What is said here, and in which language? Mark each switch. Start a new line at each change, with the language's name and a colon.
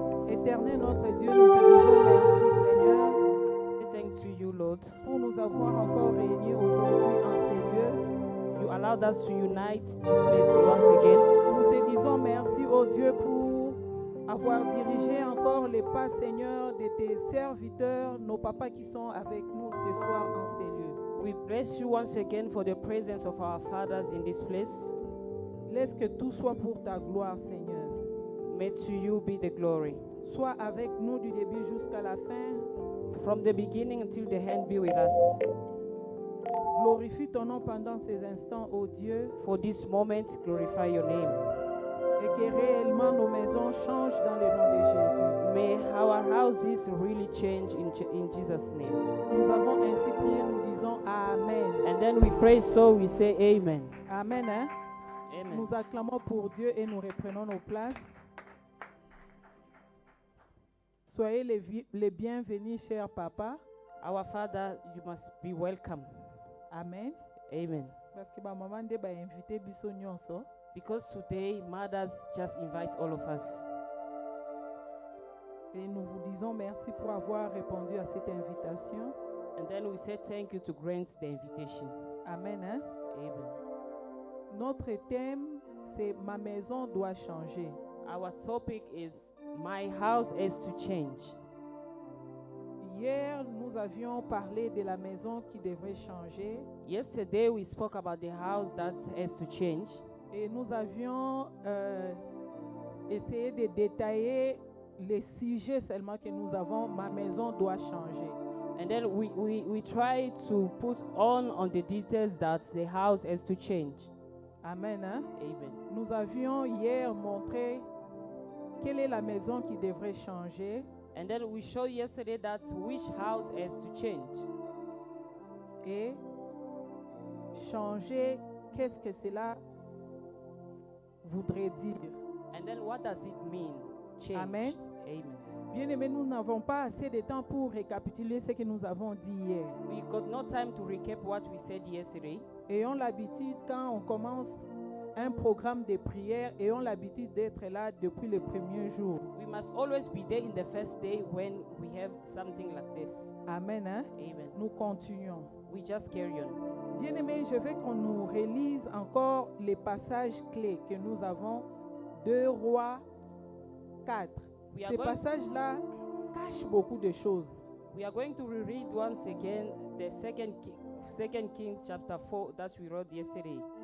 French: Éternel notre Dieu, nous te disons merci Seigneur.
English: We thank to you, Lord,
French: pour nous avoir encore réunis aujourd'hui en ces lieux.
English: You allowed us to unite this place once again.
French: Nous te disons merci, oh Dieu, pour avoir dirigé encore les pas, Seigneur, de tes serviteurs, nos papas qui sont avec nous ce soir en ces lieux.
English: We bless you once again for the presence of our fathers in this place.
French: Laisse que tout soit pour ta gloire, Seigneur.
English: May to you be the glory.
French: Sois avec nous du début jusqu'à la fin.
English: From the beginning until the end, be with us.
French: Glorifie ton nom pendant ces instants, ô Dieu.
English: For this moment, glorify your name.
French: Et que réellement nos maisons changent dans le nom de Jésus.
English: May our houses really change in Jesus' name.
French: Nous avons ainsi prié, nous disons Amen.
English: And then we pray, so we say Amen.
French: Amen, hein? Amen. Nous acclamons pour Dieu et nous reprenons nos places. Soyez les bienvenus, cher papa.
English: Our Father, you must be welcome. Amen. Amen.
French: Parce que ma maman de
Lingala: ba invité biso nyonso.
English: Because today mothers just invite all of us.
French: Et nous vous disons merci pour avoir répondu à cette invitation.
English: And then we say thank you to grant the invitation. Amen. Hein? Amen.
French: Notre thème c'est ma maison doit changer.
English: Our topic is my house has to change.
French: Hier, nous avions parlé de la maison qui devrait changer.
English: Yesterday, we spoke about the house that has to change.
French: Et nous avions essayé de détailler les sujets seulement que nous avons. Ma maison doit changer.
English: And then we tried to put on the details that the house has to change. Amen. Hein? Amen.
French: Nous avions hier montré quelle est la maison qui devrait changer.
English: And then we showed yesterday that which house has to change.
French: Et changer, qu'est-ce que cela voudrait dire?
English: And then what does it mean? Change. Amen. Amen.
French: Bien-aimés, nous n'avons pas assez de temps pour récapituler ce que nous avons dit hier.
English: We got no time to recap what we said yesterday.
French: Ayons l'habitude, quand on commence un programme de prière, ayons l'habitude d'être là depuis le premier jour.
English: We must always be there in the first day when we have something like this.
French: Amen. Hein? Amen. Nous continuons.
English: We just carry on.
French: Bien-aimés, je veux qu'on nous relise encore les passages clés que nous avons. 2 Rois 4. Ces passages-là cachent beaucoup de choses.
English: We are going to reread once again the second Kings chapter 4 that we read yesterday.